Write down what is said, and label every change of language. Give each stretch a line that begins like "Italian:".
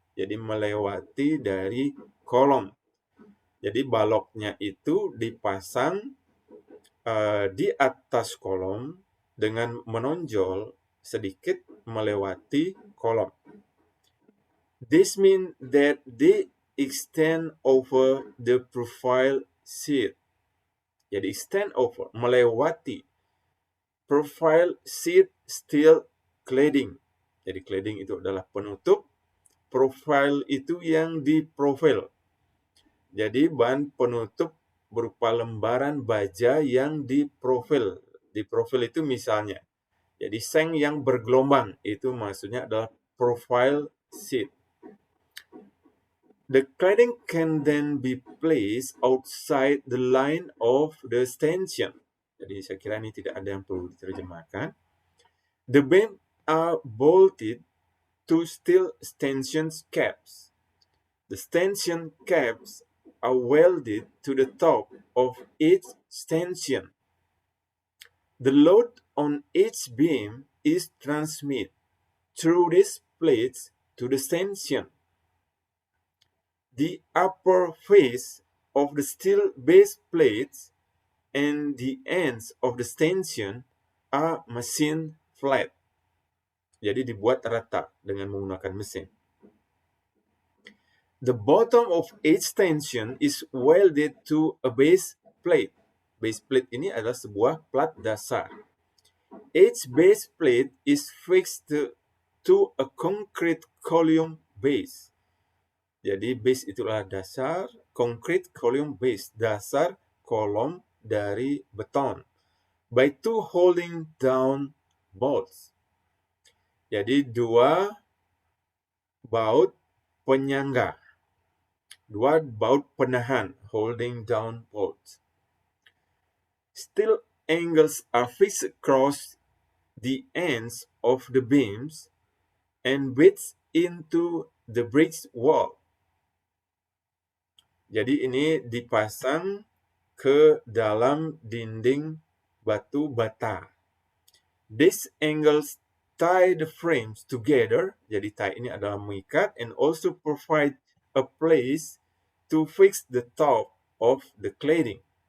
Indonesian: Jadi melewati dari kolom. Jadi baloknya itu dipasang di atas kolom dengan menonjol sedikit melewati kolom.
English: This means that they extend over the profile sheet.
Indonesian: Jadi stand over, melewati. Profile sheet steel cladding. Jadi cladding itu adalah penutup. Profile itu yang di profil. Jadi bahan penutup berupa lembaran baja yang di profil. Di profil itu misalnya, jadi seng yang bergelombang, itu maksudnya adalah profile sheet.
English: The cladding can then be placed outside the line of the stanchion.
Indonesian: Jadi saya kira ini tidak ada yang perlu diterjemahkan.
English: The beams are bolted to steel stanchion caps. The stanchion caps are welded to the top of each stanchion. The load on each beam is transmitted through these plates to the stanchion. The upper face of the steel base plates and the ends of the stanchion are machined flat.
Indonesian: Jadi dibuat rata dengan menggunakan mesin.
English: The bottom of each stanchion is welded to a base plate.
Indonesian: Base plate ini adalah sebuah plat dasar.
English: Each base plate is fixed to a concrete column base.
Indonesian: Jadi base itulah dasar, concrete column base, dasar kolom dari beton.
English: By two holding down bolts.
Indonesian: Jadi dua baut penyangga. Dua baut penahan, holding down bolts.
English: Steel angles are fixed across the ends of the beams and bits into the bridge wall.
Indonesian: Jadi ini dipasang ke dalam dinding batu bata.
English: These angles tie the frames together.
Indonesian: Jadi tie ini adalah mengikat,
English: and also provide a place to fix the top of the cladding.